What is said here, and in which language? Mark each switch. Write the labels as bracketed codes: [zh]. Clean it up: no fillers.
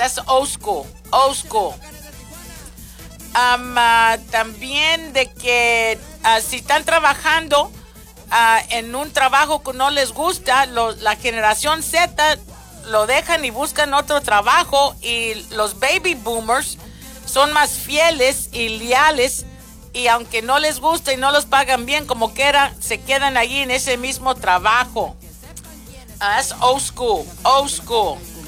[en] That's old school, old school. [es] También de que si están trabajando en un trabajo que no les gusta, la generación Z lo dejan y buscan otro trabajo, y los baby boomers son más fieles y leales, y aunque no les guste y no los pagan bien, como quiera, se quedan allí en ese mismo trabajo. [en] That's old school, old school.